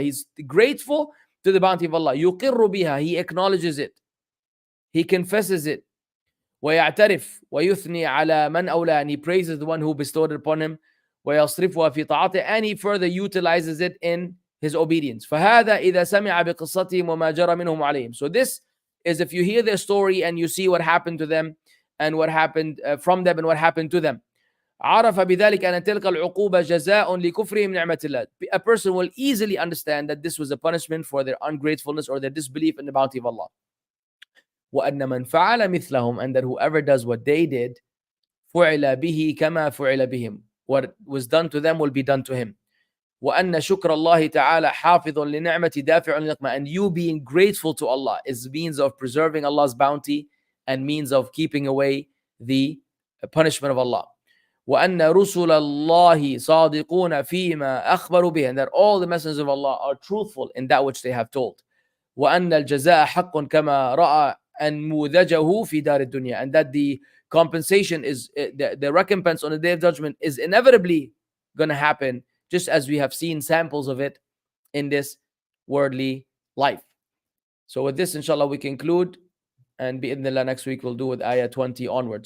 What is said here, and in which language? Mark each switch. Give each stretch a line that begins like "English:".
English: He's grateful to the bounty of Allah.
Arabic: يقر بها,
English: he acknowledges it, he confesses it.
Arabic: ويعترف ويثني على من أولى,
English: and he praises the one who bestowed it upon him.
Arabic: ويصرفها في طاعته,
English: and he further utilizes it in his obedience.
Arabic: فهذا إذا سمع بقصتهم وما جرى منهم عليهم.
English: So this is if you hear their story and you see what happened to them and what happened from them and what happened to them.
Arabic: عرف بذلك أن تلك العقوبة جزاء لكفرهم نعمة الله.
English: A person will easily understand that this was a punishment for their ungratefulness or their disbelief in the bounty of Allah.
Arabic: وأن من فعل مثلهم,
English: and that whoever does what they did,
Arabic: فعل به كما فعل بهم,
English: what was done to them will be done to him.
Arabic: وأن شكر الله تعالى حافظ لنعمة دافع للنقمة.
English: And you being grateful to Allah is means of preserving Allah's bounty and means of keeping away the punishment of Allah.
Arabic: وأن رسل الله صادقون فيما أخبروا به.
English: And that all the messengers of Allah are truthful in that which they have told.
Arabic: وأن الجزاء حق كما رأى أنموذجه في دار الدنيا.
English: And that the compensation is, the recompense on the day of judgment is inevitably going to happen, just as we have seen samples of it in this worldly life. So with this, inshallah, we conclude, and bi'idhnillah, next week we'll do with ayah 20 onward.